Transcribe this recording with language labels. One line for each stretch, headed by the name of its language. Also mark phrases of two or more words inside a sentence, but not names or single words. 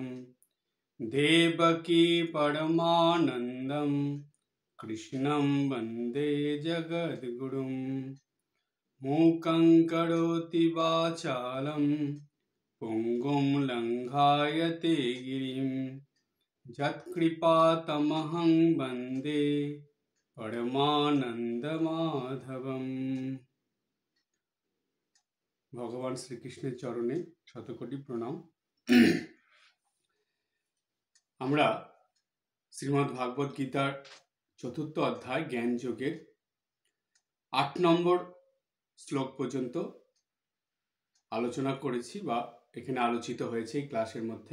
Sanskrit: देवकी परमानन्दं कृष्णं वन्दे जगद्गुरुं मूकं करोति वाचालं पुङ्गुं लङ्घायते गिरिं यत्कृपातमहं वन्दे परमानंद माधवम।
Bangla: भगवान श्री कृष्णের চরণে শতকোটি প্রণাম। আমরা শ্রীমদ্ ভাগবত গীতার চতুর্থ অধ্যায় জ্ঞান যোগের ৮ নম্বর শ্লোক পর্যন্ত আলোচনা করেছি বা এখানে আলোচিত হয়েছে এই ক্লাসের মধ্যে।